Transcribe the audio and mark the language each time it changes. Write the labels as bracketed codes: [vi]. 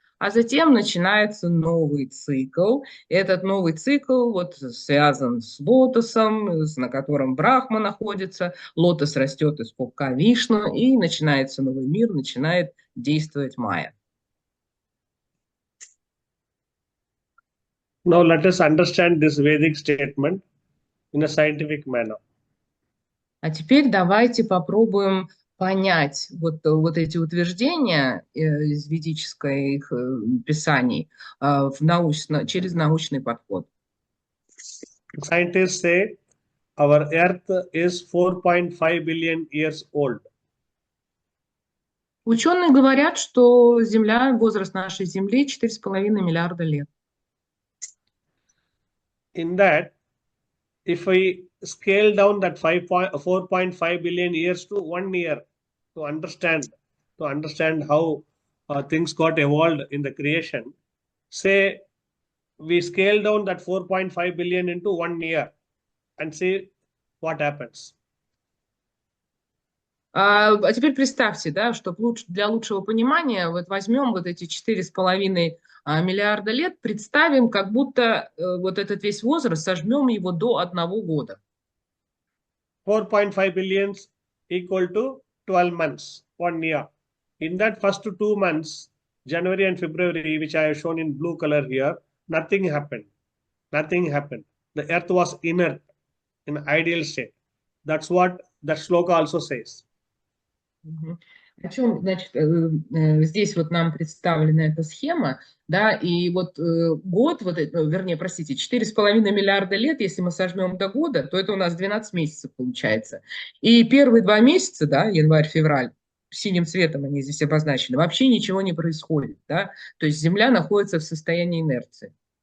[ru] А затем начинается новый цикл. И этот новый цикл вот связан с лотосом, на котором Брахма находится. Лотос растет из пупка Вишну, и начинается новый мир, начинает действовать Майя. [en] Now let us understand this Vedic statement in a scientific manner. [ru] А теперь давайте попробуем понять вот эти утверждения из ведических писаний через научный подход. [en] Scientists say our Earth is 4.5 billion years old. [ru] Ученые говорят, что возраст нашей Земли 4,5 миллиарда лет. [en] In that, if we scale down that 4.5 billion years to 1 year to understand how things got evolved in the creation, say we scale down that 4.5 billion into 1 year and see what happens. [ru] А теперь представьте, да, что для лучшего понимания вот возьмем вот эти 4,5 миллиарда лет, представим, как будто вот этот весь возраст, сожмем его до 1 года. [en] 4.5 billion equal to 12 months, 1 year. In that first 2 months, January and February, which I have shown in blue color here, nothing happened. Nothing happened. The earth was inert in ideal state. That's what that sloka also says. [ru] О чем, значит, здесь вот нам представлена эта схема, да, и вот год, вернее, простите, 4,5 миллиарда лет, если мы сожмем до года, то это у нас 12 месяцев получается. И первые 2 месяца, да, январь-февраль, синим цветом они здесь обозначены, вообще ничего не происходит, да, то есть Земля находится в состоянии инерции.